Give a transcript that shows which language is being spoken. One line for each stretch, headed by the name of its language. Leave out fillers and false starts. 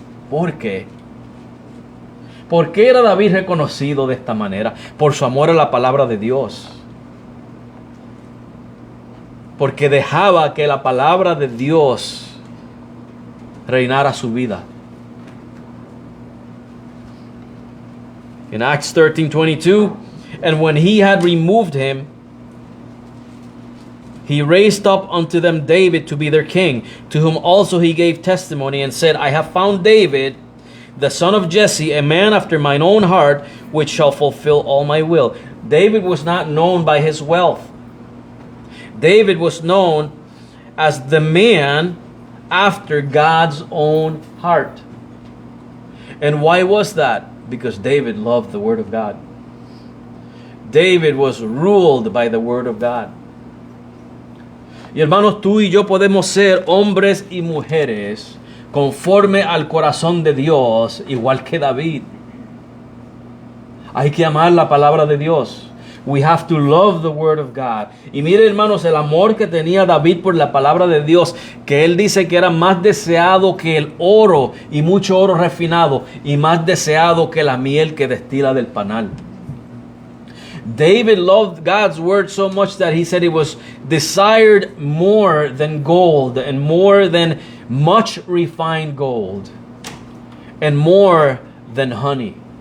Spanish: ¿Por qué? ¿Por qué era David reconocido de esta manera? Por su amor a la palabra de Dios. Porque dejaba que la palabra de Dios reinara su vida.
English: In Acts 13:22, and when he had removed him, he raised up unto them David to be their king, to whom also he gave testimony and said, I have found David, the son of Jesse, a man after mine own heart, which shall fulfill all my will. David was not known by his wealth. David was known as the man after God's own heart. And why was that? Because David loved the Word of God. David was ruled by the Word of God.
Spanish: Y hermanos, tú y yo podemos ser hombres y mujeres conforme al corazón de Dios, igual que David. Hay que amar la palabra de Dios.
English: We have to love the word of God.
Spanish: Y mire, hermanos, el amor que tenía David por la palabra de Dios, que él dice que era más deseado que el oro y mucho oro refinado, y más deseado que la miel que destila del panal.
English: David loved God's word so much that he said it was desired more than gold, and more than much refined gold, and more than honey.